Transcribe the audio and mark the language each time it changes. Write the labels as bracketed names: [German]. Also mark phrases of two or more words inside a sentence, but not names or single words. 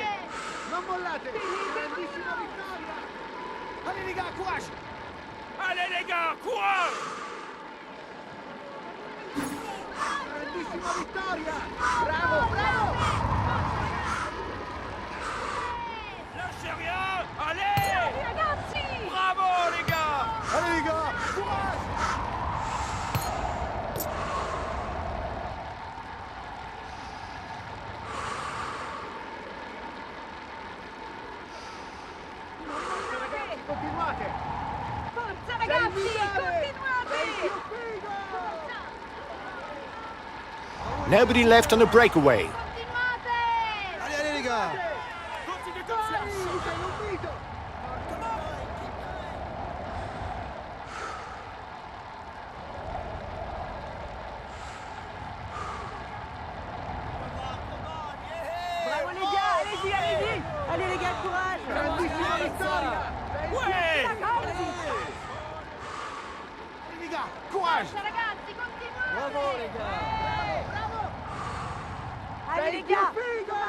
[Italian] Non mollate! Grandissima vittoria! [French] Allez les gars, courage! Allez les gars, courage! [Italian] Grandissima vittoria! Bravo, bravo! [French] Lâchez rien! Allez! [Italian] Ragazzi. [French] Bravo les gars! Allez les gars, courage! [Italian] Continuate! Forza Sei ragazzi, migliore! continuate. Sei più figo! [English] Nobody left on a breakaway. [Italian] Continuate. [French] Allez les gars! Continuez comme ça! [Italian] Sei un mito! [French] Bravo les gars, allez-y, allez-y. Allez les gars, courage. [Italian] Grandissima vittoria! Sei [French] Ouais! [Italian] Ragazzi. [French] Allez les gars, courage! [Italian] Forza ragazzi, continuate. [French] Bravo les gars! Bravo! Allez [Italian] Sei [French] les [Italian] più [French] gars. [Italian] figo!